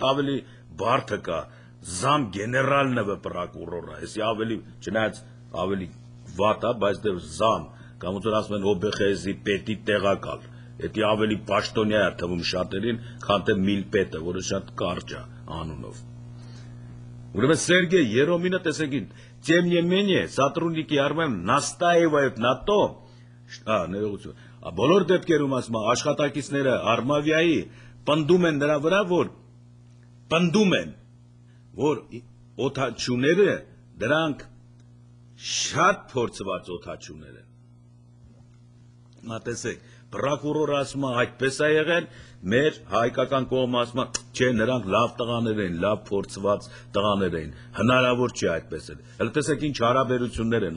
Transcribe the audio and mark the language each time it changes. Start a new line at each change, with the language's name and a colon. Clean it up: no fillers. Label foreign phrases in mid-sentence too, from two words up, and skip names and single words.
Armenian: ավելի բարդը կա, զամ գեներալն է պրոկուրորը, էսի ավելի, չնայած ավելի վատ է, բայց դեռ զամ, կամ ոնց որ ասում են ՕԲԽ-ի պետի տեղակալ, Դա ավելի պաշտոնյա է թվում շատերին, քան թե Միլպետը, որը շատ կարճ է անունով։ Ուրեմն Սերգեյ Երոմինը տեսեք,
Russian: тем не менее, сотрудники армии настаивают на том,
Armenian: ներողություն, բոլոր դեպքերում ասում աշխատակիցները Արմավիայի պնդում են նրա վրա, որ օդաչուները դրանք շատ փորձված օդաչուներ են։ Մատեսեք, պրոկուրորը ասում է այդպես է եղել, մեր հայկական կողմը ասում է, չէ, նրանք լավ տղաներ են, լավ փորձված տղաներ են, հնարավոր չի այդպես էլ։ Հələ տեսեք ինչ հարաբերություններ են